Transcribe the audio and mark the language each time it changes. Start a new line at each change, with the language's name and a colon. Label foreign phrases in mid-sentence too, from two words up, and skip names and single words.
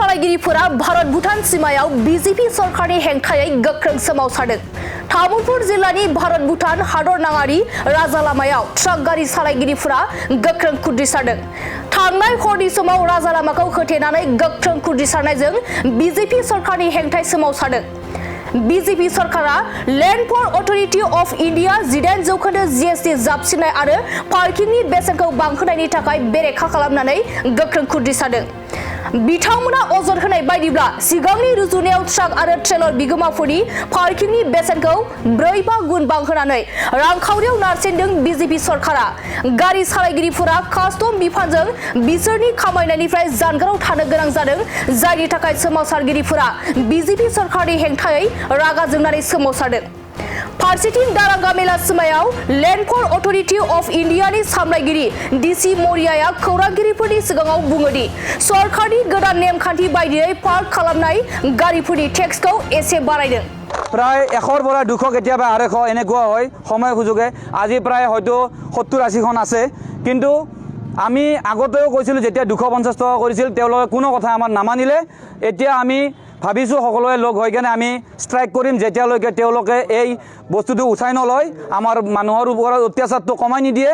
Bodo: सालायगिरिफोरा भारत भूटान सीमायाव बीजेपी सरकारनि हेंथायै गोख्रों सोमावसारदों। तामुलपुर जिल्लानि भारत भूटान हादरनाङारि राजालामायाव ट्राक गारि सालायगिरिफोरा गोख्रों खुद्रिसारदों। थांनाय हरनि समाव राजालामाखौ होथेनानै गोख्रों खुद्रिसारनायजों बीजेपी सरकारनि हेंथायै सोमावसारदों। बीजेपी सरकारा लैंड पोर्ट अथॉरिटी ऑफ इंडिया 18% जीएसटी जाबसिननाय आरो पार्किंनि बेसेनखौ बांहोनायनि थाखाय बेरेखा खालामनानै गोख्रों खुद्रिसारदों। बिथांमोना अजद होनाय बायदिब्ला सिगांनि रुजुनायाव ट्राक आरो ट्रेलर बिगोमाफोरनि पार्किंनि बेसेनखौ 4-5 गुन बांहोनानै रांखावरियाव नारसिनदों बीजेपी सरकारा। गारि सालायगिरिफोरा कास्टम बिफानजों बिसोरनि खामायनायनिफ्राय जानगाराव थानो गोनां जादों, जायनि थाखाय सोमावसारगिरिफोरा बीजेपी सरकारनि हेंथायै रागा जोंनानै सोमावसारदों। फारसेथिं दारागा मेला सिमायाव लैंड पोर्ट अथॉरिटी ऑफ इंडियानि सामलायगिरि डीसी मरियाया खौरांगिरिफोरनि सिगाङाव बुङोदि सरकारनि गोदान नेमखान्थि बायदियै पार्क खालामनाय गारिफोरनि टेक्सखौ एसे बारायदों।
Assamese: प्राय 100 পৰা 200 কেতিয়াবা 250 এনেকুৱা হয় সময় সুযোগে। আজি প্ৰায় হয়তো 70-80 খন আছে, কিন্তু আমি আগতেও কৈছিলো যেতিয়া 250 টকা কৰিছিল তেওঁলোকে কোনো কথা আমাৰ নামানিলে। এতিয়া আমি ভাবিছো সকলোৱে লগ হৈ কেনে আমি ষ্ট্ৰাইক কৰিম যেতিয়ালৈকে তেওঁলোকে এই বস্তুটো উঠাই নলয়, আমাৰ মানুহৰ ওপৰত অত্যাচাৰটো কমাই নিদিয়ে।